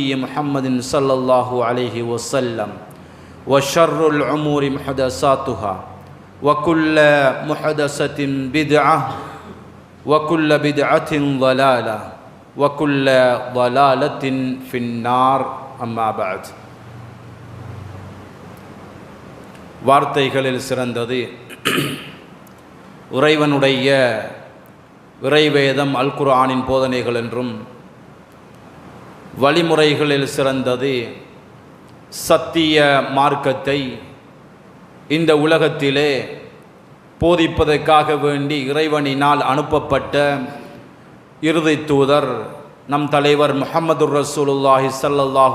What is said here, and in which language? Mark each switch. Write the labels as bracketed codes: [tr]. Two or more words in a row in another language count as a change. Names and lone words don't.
[ar] محمد صلى الله عليه وسلم وشر الأمور محدثاتها وكل محدثة بدعة وكل بدعة ضلالة وكل ضلالة في النار أما بعد [ta] வார்த்தைகளில் சிறந்தது இறைவனுடைய இறைவேதம் அல் குர்ஆனின் போதனைகள் என்றும் வழிமுறைகளில் சிறந்தது சத்திய மார்க்கத்தை இந்த உலகத்திலே போதிப்பதற்காக வேண்டி இறைவனினால் அனுப்பப்பட்ட இறுதி தூதர் நம் தலைவர் [ar] محمد رسول الله صلى الله